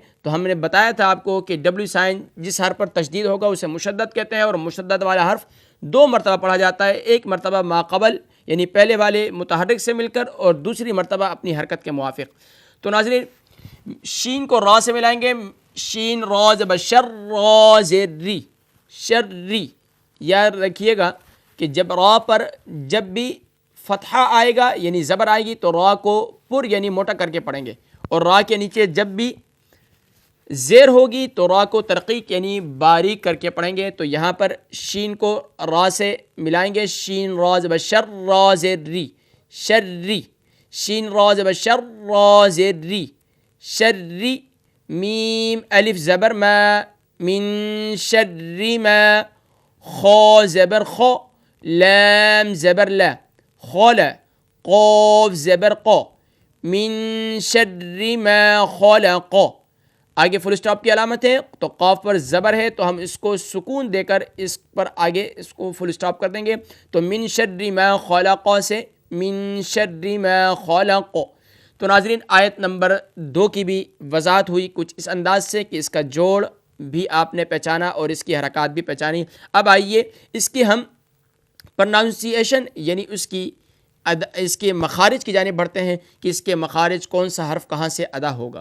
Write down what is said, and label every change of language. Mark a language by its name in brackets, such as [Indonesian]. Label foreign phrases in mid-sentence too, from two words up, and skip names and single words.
[Urdu] تو ہم نے بتایا تھا آپ کو کہ ڈبلیو سائن جس حرف پر تشدید ہوگا اسے مشدد کہتے ہیں اور مشدد والا حرف 2 مرتبہ پڑھا جاتا ہے، ایک مرتبہ ما قبل یعنی پہلے والے متحرک سے مل کر اور دوسری مرتبہ اپنی حرکت کے موافق۔ تو ناظرین شین کو را سے ملائیں گے، شین را زبر شر، را زیر ری، شرری۔ یاد رکھیے گا کہ جب را پر جب بھی فتحہ آئے گا یعنی زبر آئے گی تو را کو پر یعنی موٹا کر کے پڑھیں گے، اور را کے نیچے جب بھی زیر ہوگی تو را کو ترقیق یعنی باریک کر کے پڑھیں گے۔ تو یہاں پر شین کو را سے ملائیں گے، شین را زبر شر را زیر ری، شرری، شین را زبر شر را زیر ری، شرری، میم الف زبر ما، [Arabic] من شر ما، [Urdu] خا زبر خو، لام زبر لا، خلا، قاف زبر قا، [Arabic] من شر ما خلق۔ [Urdu] آگے [English] full stop [Urdu] کی علامت ہے تو قاف پر زبر ہے تو ہم اس کو سکون دے کر اس پر آگے اس کو [English] full stop [Urdu] کر دیں گے، تو [Arabic] من شر ما خلق [Urdu] سے [Arabic] من شر ما خلق۔ [Urdu] تو ناظرین آیت نمبر 2 کی بھی وضاحت ہوئی کچھ اس انداز سے کہ اس کا جوڑ بھی آپ نے پہچانا اور اس کی حرکات بھی پہچانی۔ اب آئیے اس کی ہم پرناؤنسیشن یعنی اس کے مخارج کی جانب بڑھتے ہیں کہ اس کے مخارج کون سا حرف کہاں سے ادا ہوگا۔